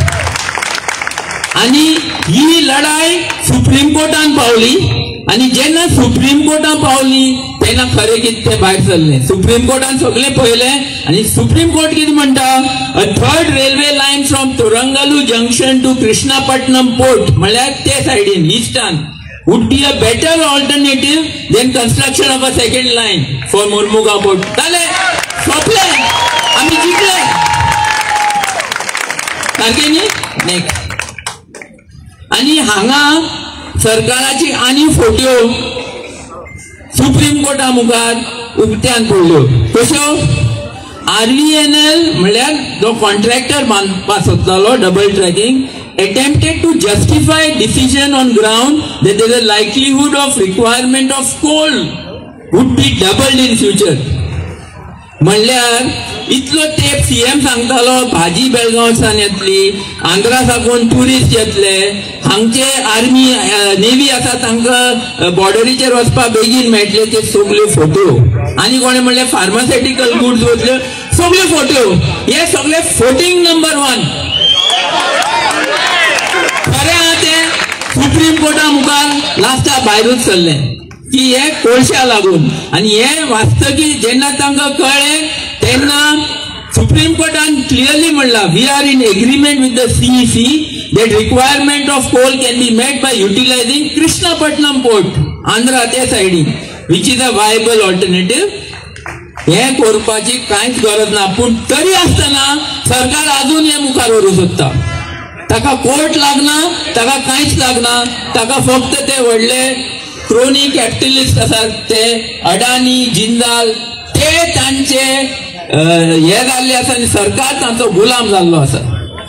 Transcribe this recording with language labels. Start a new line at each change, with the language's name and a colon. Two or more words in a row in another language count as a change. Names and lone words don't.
Konkani: आनी ही लढाई सुप्रीम कोर्टान पावली आनी जेन्ना सुप्रीम कोर्टान पावली तेन्ना खरें कितें तें भायर सरलें. सुप्रीम कोर्टान सगळें पळयलें आनी सुप्रीम कोर्ट कितें म्हणटा,
English: a third railway line from Torangallu Junction to Krishnapatnam port,
Konkani: म्हळ्यार ते सायडीन इस्टान,
English: would be a better alternative than construction of a second line for Mormugaon port.
Konkani: जालें, सोंपलें, आमी जिखले. सारकें न्ही. नेक्स्ट. आनी हांगा सरकाराची आनी फोट्यो सुप्रीम कोर्टा मुखार उक्त्यान पडल्यो. कश्यो? RVNL म्हळ्यार जो कॉन्ट्रॅक्टर बांदपाक सोदतालो
English: double tracking, attempted to justify decision on ground that there is a likelihood of requirement of coal would be doubled in future.
Konkani: म्हणल्यार इतलो तेप सीएम सांगतालो भाजी बेळगांवसान येतली, आंध्रा साकून टुरिस्ट येतले, हांगचे
English: army navy
Konkani: आसा तांकां बॉर्डरीचेर वचपाक बेगीन मेळटले, ते सगळे फोटो. आनी कोणे म्हणले
English: pharmaceutical goods
Konkani: वतल्यो, सगळे फोटो. हे सगळे फोटिंग नंबर 1. खरें आहा तें सुप्रीम कोर्टा मुखार लास्टा भायरूच सरलें की हे कोळशा लागून. आनी हे वास्तकी जेन्ना तांकां कळ्ळें तेन्ना सुप्रीम कोर्टान क्लियरली म्हणला,
English: We are in agreement with the CEC that requirement of coal can be met by utilizing Krishnapatnam port,
Konkani: आंध्रा ते सायडीन,
English: which is a viable alternative.
Konkani: हे करपाची कांयच गरज ना. पूण तरी आसतना सरकार अजून हे मुखार व्हरूंक सोदता. ताका कोर्ट लागना, ताका कांयच लागना, ताका फक्त ते व्हडले
English: crony capitalist
Konkani: आसात ते अडानी जिंदाल, ते तांचे हे जाल्ले आसा आनी सरकार तांचो गुलाम जाल्लो आसा.